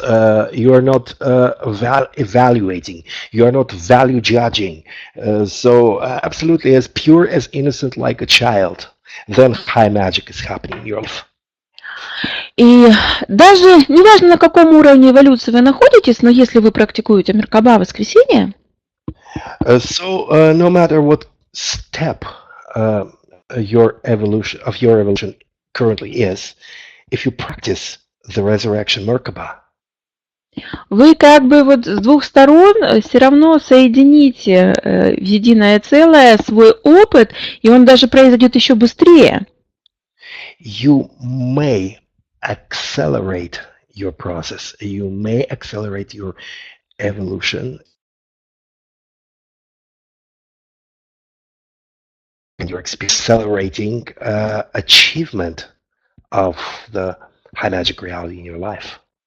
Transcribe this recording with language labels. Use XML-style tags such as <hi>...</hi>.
<en>You're not evaluating. You're not value judging. Absolutely as pure as innocent like a child. Then high magic is happening in your life.</en> <ru>И даже неважно, на каком уровне эволюции вы находитесь, но если вы практикуете Меркаба воскресенье,</ru> <en>no matter what step your evolution currently is, if you practice the resurrection Merkaba,</en> <ru>вы как бы вот с двух сторон все равно соедините в единое целое свой опыт, и он даже произойдет еще быстрее.</ru> <en>You may accelerate your process. You may accelerate your evolution. And you're accelerating achievement of the high magic reality in your life.</en>